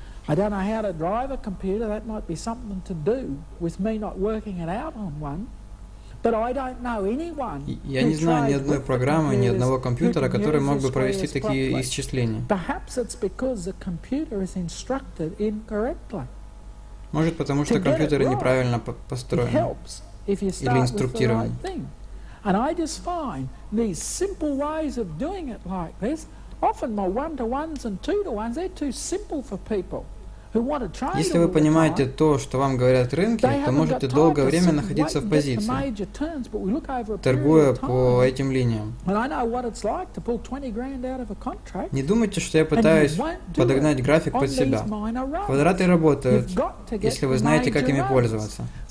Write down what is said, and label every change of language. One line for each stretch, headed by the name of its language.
English: I don't know how to drive a computer. That might be something to do with me not working it out on one. But I don't know anyone.
Russian: Я не знаю ни одной программы, ни одного компьютера, который мог бы провести такие исчисления.
English: Perhaps it's because the computer is instructed incorrectly.
Russian: Может, потому что компьютеры неправильно построены или инструктированы.
English: And I just find these simple ways of doing it like this. Often my 1-to-1s and 2-to-1s, they're too simple for people.
Russian: Если вы понимаете то, что вам говорят рынки, то можете долгое время находиться в позиции, торгуя по этим линиям. Не думайте, что я пытаюсь подогнать график под себя. Квадраты работают, если вы знаете, как ими пользоваться.